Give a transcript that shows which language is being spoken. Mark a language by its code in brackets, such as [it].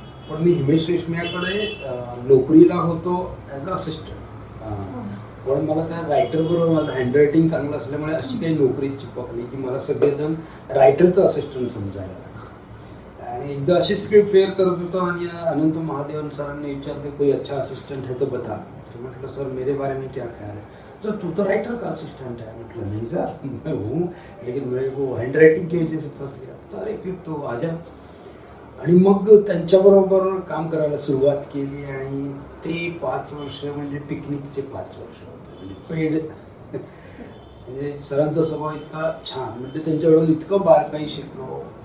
[mr] पण मी हिमेश रेशमियाकडे नोकरीला होतो ॲज अ असिस्टंट. पण मला त्या रायटरबरोबर माझं हँडरायटिंग चांगलं असल्यामुळे अशी काही नोकरी चिपकली की मला सगळेजण रायटरचं असिस्टंट समजायला. आणि एकदा अशी स्क्रिप्ट फेअर करत होतो आणि अनंत महादेवन सरांनी विचारले [hi] कोई अच्छा असिस्टंट है तो बता. [mr] तो म्हटलं [hi] सर मेरे बारे में क्या ख्याल है? सर तू तो राइटर का असिस्टेंट है. मतलब नहीं सर मैं हूँ, लेकिन मेरे को हैंड राइटिंग की वजह से फंस गया. [mr] तर [hi] अरे फिर तो आजा. [mr] आणि मग त्यांच्याबरोबर काम करायला सुरुवात केली. आणि ते 5 वर्ष म्हणजे पिकनिकचे 5 वर्ष होते. म्हणजे पेड म्हणजे सरांचा स्वभाव इतका छान, म्हणजे त्यांच्याकडून इतकं बारकाई शिकलो.